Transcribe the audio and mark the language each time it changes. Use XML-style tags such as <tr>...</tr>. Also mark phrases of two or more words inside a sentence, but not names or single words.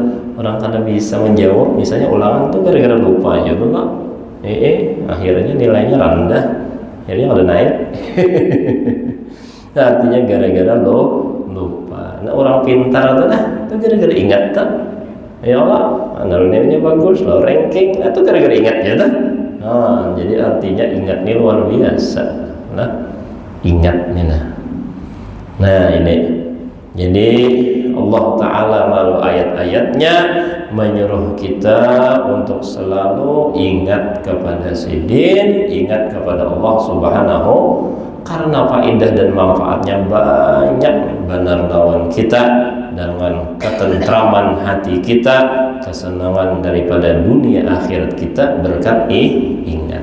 <bjn>Orang kada bisa menjawab misalnya ulangan tuh gara-gara lupa aja tuh Pak. Akhirnya nilainya rendah. Akhirnya kada naik. Nah, artinya gara-gara lupa. Nah, orang pintar tuh itu gara-gara ingat tuh.</bjn> <ar>Ya Allah,</ar> <bjn>nilainya bagus loh, ranking itu gara-gara ingat ya tuh. Nah, jadi artinya ingat ini luar biasa. Nah, ingat nih nah ini. Jadi</bjn> <ar>Allah Ta'ala</ar> <bjn>melalui ayat-ayatnya menyuruh kita untuk selalu ingat kepada sidin, ingat kepada</bjn> <ar>Allah Subhanahu,</ar> <bjn>karena faedah dan manfaatnya banyak benar lawan kita dengan ketentraman hati kita, kesenangan daripada dunia akhirat kita berkat ingat.</bjn>